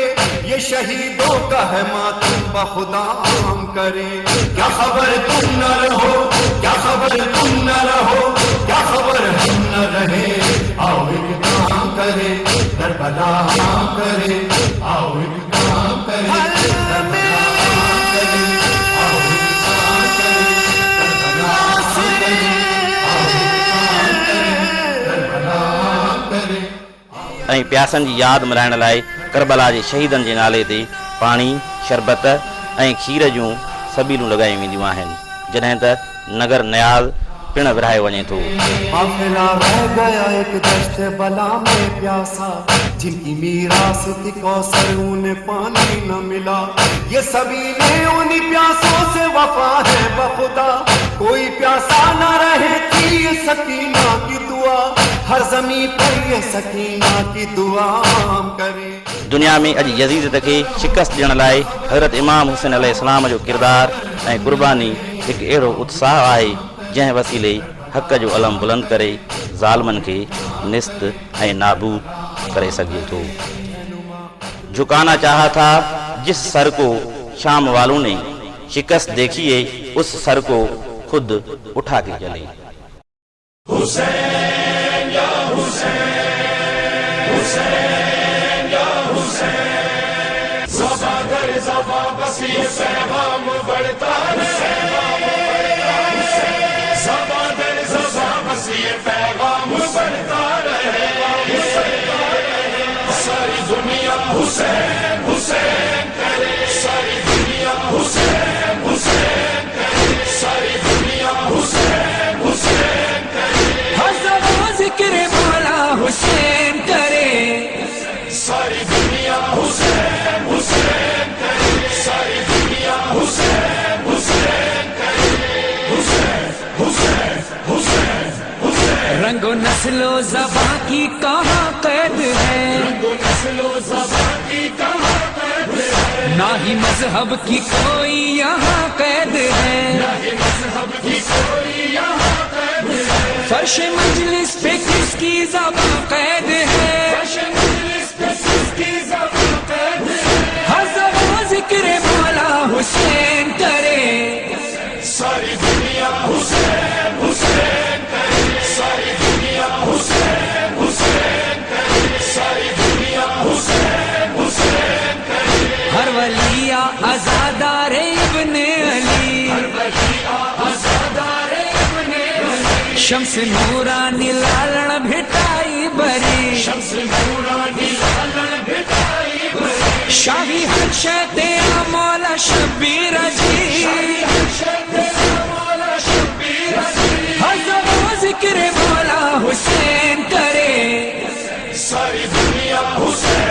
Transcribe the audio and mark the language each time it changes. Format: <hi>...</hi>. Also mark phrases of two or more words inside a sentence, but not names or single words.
<ur>یہ شہیدوں کا ہے ماتم بخدا عام کرے، کیا خبر تم نہ رہو، کیا خبر تم نہ رہو، کیا خبر ہم نہ رہے، آؤ ایک کام کرے کربلا کرے، آؤ ایک کام کرے کربلا کرے، آؤ ایک کام کرے کربلا کرے، آؤ ایک کام کرے کربلا کرے.</ur> <sd>ऐं प्यासनि जी यादि मल्हाइण लाइ करबला जे शहीदनि जे नाले ते पाणी, शरबत ऐं खीर जूं सबीलूं लॻायूं वेंदियूं आहिनि, जॾहिं त नगर नयाज़ पिणु विरहायो वञे थो।</sd> <ur>قافلہ رہ گیا ایک دشت بلا میں پیاسا، جن کی میراث تھی کوثر انہیں پانی نہ ملا. یہ سبھی نے انہیں پیاسوں سے وفا ہے بخدا، کوئی پیاسا نہ رہے تھی یہ سکینہ کی دعا، ہر زمیں پر یہ سکینہ کی دعا ہم کریں.</ur> <sd>दुनिया में अॼु यज़ीद खे शिकस्त ॾियण लाइ हज़रत इमाम हुसैन अलैहिस्सलाम जो किरदार ऐं कुर्बानी हिकु अहिड़ो उत्साह आहे जंहिं वसीले हक़ जो अलम बुलंद करे ज़ालिमनि खे निस्त ऐं नाबूद करे सघे थो।</sd> <ur>جھکانا چاہا تھا جس سر کو شام والوں نے، شکست دیکھیے اس سر کو خود اٹھا کے چلے. حسین یا حسین، حسین یا حسین، زباں در زباں بس یہ پیغام بڑھتا رہے، زباں در زباں بس یہ پیغام بڑھتا رہے. ساری دنیا حسین حسین کرے, ساری دنیا حسین حسین کرے، ساری دنیا حسین حسین کرے. ذکر مولا حسین کرے، ساری دنیا حسین حسین کرے، ساری دنیا حسین حسین کرے. हुसैन हुसैन हुसैन हुसैन। رنگ و نسل و زباں کی کہاں قید ہے، رنگ و نسل و زباں کی کہاں قید ہے، نہ ہی مذہب کی کوئی یہاں قید ہے، نہ ہی مذہب کی کوئی یہاں قید ہے. فرش مجلس پہ کس کی زباں قید ہے، فرش مجلس پہ کس کی زباں قید ہے، ہر زباں ذکر مولا حسین کرے, ساری دنیا حسین حسین کرے، ساری دنیا حسین حسین کرے، ساری دنیا حسین حسین کرے. ہر ولیا عزادارِ ابنِ علی، ہر ولیا عزادارِ ابنِ علی, شمس نورانی لالن بھٹائی بری، شمس نورانی لالن بھٹائی بری. شاہی حرش تیرا مولا شبیر جی، شاہی حرش تیرا مولا شبیر جی، ہر زباں ذکر مولا حسین کرے، ساری دنیا حسین</ur>